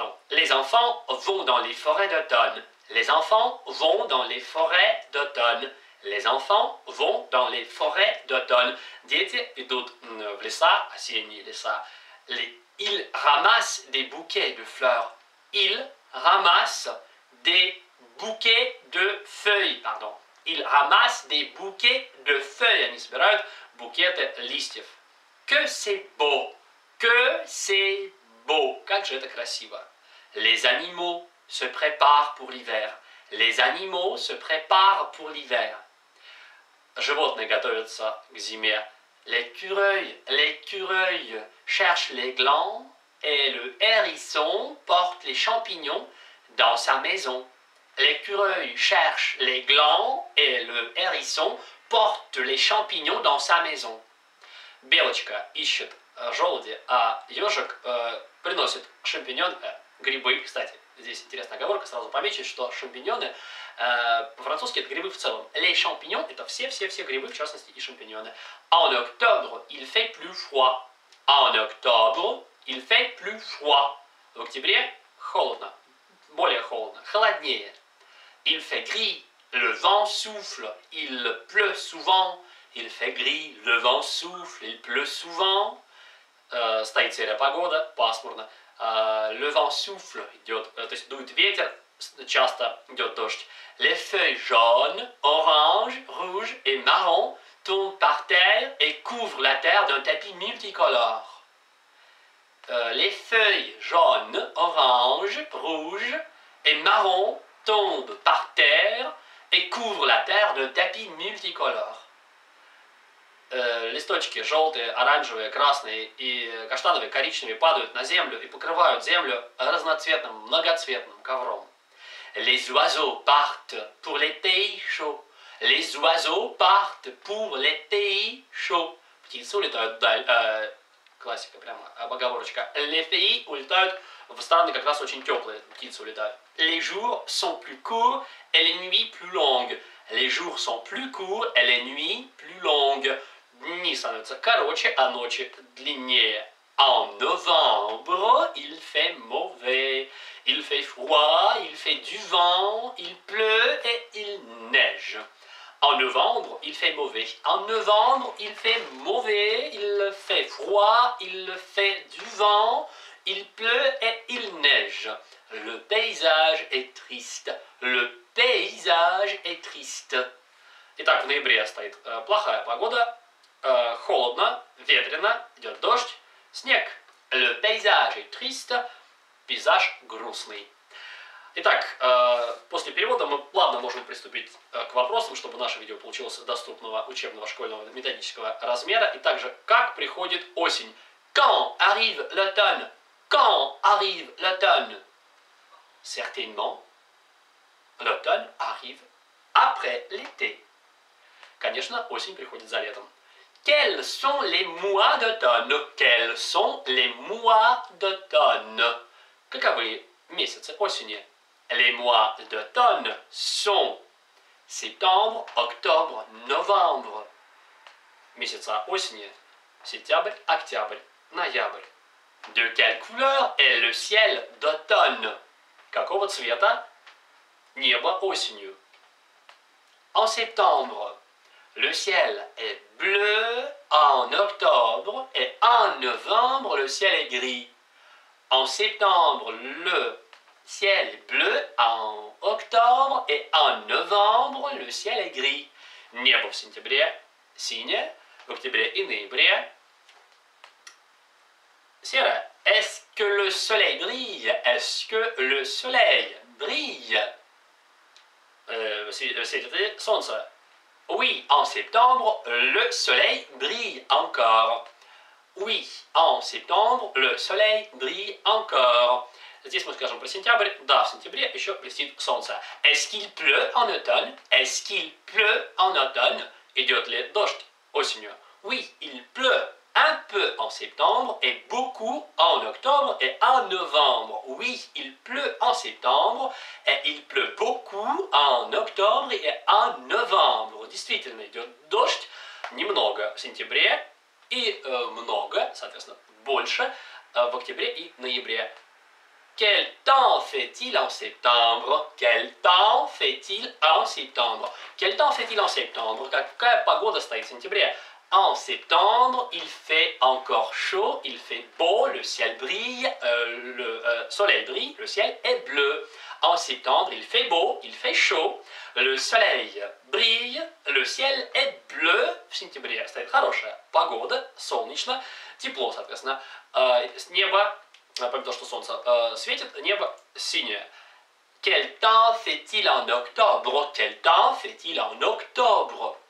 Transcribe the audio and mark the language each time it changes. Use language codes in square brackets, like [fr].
[fr] Les enfants vont dans les forêts d'automne. Les enfants vont dans les forêts d'automne. Les enfants vont dans les forêts d'automne. [ru] Дети идут в леса, осенние леса. [fr] Ils ramassent des bouquets de fleurs. Ils ramassent des bouquets de feuilles, pardon. Ils ramassent des bouquets de feuilles. [ru] Они собирают букеты листьев. [fr] Que c'est beau! Que c'est beau! [ru] Как же это красиво! [fr] Les animaux se préparent pour l'hiver. Les animaux se préparent pour l'hiver. [ru] Животные готовятся к зиме. [fr] L'écureuil cherche les glands et le hérisson porte les champignons dans sa maison. L'écureuil cherche les glands et le hérisson porte les champignons dans sa maison. [ru] Белочка ищет желуди, а ежик приносит шампиньон, грибы. Кстати, здесь интересная оговорка, сразу помечу, что шампиньоны по-французски это грибы в целом. [fr] Les champignons [ru] это все грибы, в частности и шампиньоны. [fr] En octobre, il fait plus froid. En octobre, il fait plus froid. [ru] В октябре холодно, более холодно, холоднее. [fr] Il fait gris, le vent souffle, il pleut souvent. Il fait gris, le vent souffle, il pleut souvent. [ru] Стоит серая погода, пасмурно. [fr] Le vent souffle, [ru] идет, то есть дует ветер, часто идет дождь. [fr] Les feuilles jaunes, oranges, rouges et marron tombent par terre et couvrent la terre d'un tapis multicolore. Les feuilles jaunes, oranges, rouges et marron tombent par terre et couvrent la terre d'un tapis multicolore. [ru] Листочки желтые, оранжевые, красные и каштановые, коричневые падают на землю и покрывают землю разноцветным, многоцветным ковром. [fr] Les oiseaux partent pour les pays chauds. Les oiseaux partent pour les pays chauds. [ru] Птицы улетают вдаль. Классика прямо, оговорочка. [fr] Les pays [ru] улетают в страны как раз очень теплые. Птицы улетают. [fr] Les jours sont plus courts et les nuits plus longues. Les jours sont plus courts et les nuits plus longues. [ru] Дни становятся короче, а ночи длиннее. [fr] En novembre, il fait mauvais. Il fait froid, il fait du vent, il pleut et il neige. En novembre, il fait mauvais. En novembre, il fait mauvais, il fait froid, il fait du vent, il pleut et il neige. Le paysage est triste. Le paysage est triste. [ru] Итак, в ноябре стоит плохая погода, холодно, ветрено, идет дождь, снег. [fr] Le paysage est triste, [ru] пейзаж грустный. Итак, после перевода мы плавно можем приступить к вопросам, чтобы наше видео получилось доступного учебного школьного методического размера. И также, как приходит осень? [fr] Quand arrive l'automne? Quand arrive l'automne? Certainement, l'automne arrive après l'été. [ru] Конечно, осень приходит за летом. [fr] Quels sont les mois d'automne? Quels sont les mois d'automne? [ru] Каковы месяцы осени? [fr] Les mois d'automne sont septembre, octobre, novembre. [ru] Месяца осени: сентябрь, октябрь, ноябрь. [fr] De quelle couleur est le ciel d'automne? [ru] Какого цвета небо осенью? [fr] En septembre, le ciel est bleu, en octobre et en novembre le ciel est gris. En septembre, le ciel est bleu, en octobre et en novembre le ciel est gris. [ru] Небо в сентябре синее, в октябре и ноябре серое. [fr] Est-ce que le soleil brille? Est-ce que le soleil brille? [ru] Светит ли солнце? [fr] Oui, en septembre, le soleil brille encore. Oui, en septembre, le soleil brille encore. [ru] Здесь мы скажем про сентябрь. Да, в сентябре еще блестит солнце. [fr] Est-ce qu'il pleut en automne? Est-ce qu'il pleut en automne? [ru] Идет ли дождь осенью? [fr] Oui, il pleut un peu en septembre et beaucoup en octobre et en novembre. Oui, il pleut en septembre et il pleut beaucoup en octobre et en novembre. [ru] Действительно, идет дождь немного в сентябре и много, соответственно, больше в октябре и ноябре. [fr] Quel temps fait-il en septembre? Quel temps fait-il en septembre? Quel temps fait-il en septembre? [ru] Какая погода стоит в сентябре? [fr] En septembre, il fait encore chaud, il fait beau, le ciel brille, le soleil brille, le ciel est bleu. En septembre, il fait beau, il fait chaud, le soleil brille, le ciel est bleu. [ru] В сентябре стоит хорошая погода, солнечно, тепло, соответственно. Небо, помимо того, что солнце светит, небо синее. [fr] Quel temps fait-il en octobre? Quel temps fait-il en octobre?